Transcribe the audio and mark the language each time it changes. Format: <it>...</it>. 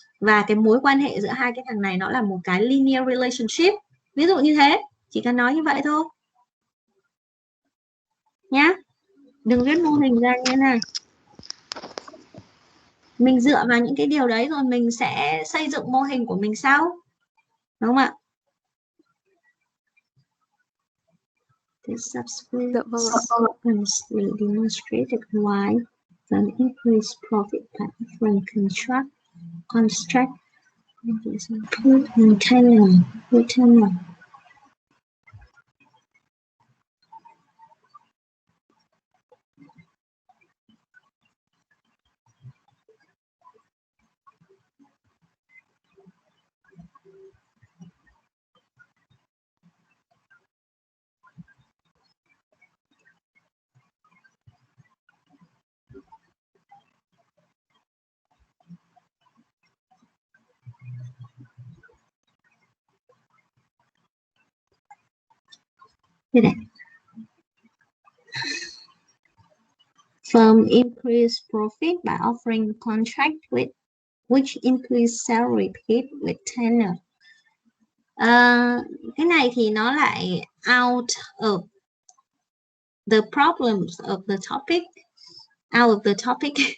<vi>Và cái mối quan hệ giữa hai cái thằng này nó là một cái linear relationship, ví dụ như thế, chỉ cần nói như vậy thôi nhá, đừng viết mô hình ra như thế này. Mình dựa vào những cái điều đấy rồi mình sẽ xây dựng mô hình của mình sau, đúng không ạ?</vi> <en>The subsequent</en> <vi>Dạ vâng ạ.</vi> <en>sequence will demonstrate why the increased profit by offering construct retainer.</en> <vi>Thế này.</vi> <en>Firm increase profit by offering contract with which increase salary paid with tenure. Cái này thì nó lại out of the problems of the topic. Out of the topic.</en>